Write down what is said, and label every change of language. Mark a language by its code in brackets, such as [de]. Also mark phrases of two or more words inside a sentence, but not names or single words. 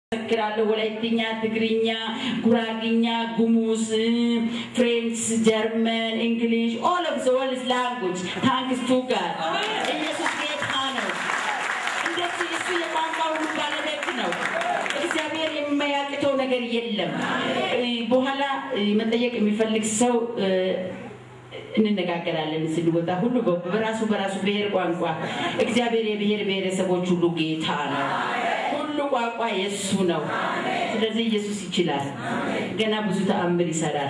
[am] መሰክራለሁ ወላይትኛ ትግርኛ ጉራግኛ ጉሙዝ ፍሬንች ጀርመን እንግሊሽ [en] all of the world's language thanks to God [am] ኢየሱስ ጌታ ነው እንደዚህ እሱ የቋንቋው ባለቤት ነው እግዚአብሔር የማያውቀው ነገር የለም በኋላ መጠየቅ የሚፈልግ ሰው እንነጋገራለን ስለወጣ ሁሉ በራሱ ብሔር ቋንቋ እግዚአብሔር የብሔር ብሔረሰቦች ሁሉ ጌታ ነው ሁሉ ቋንቋ የሱ ነው ስለዚህ ኢየሱስ ይችላል ገና ብዙ ተአምር ይሰራል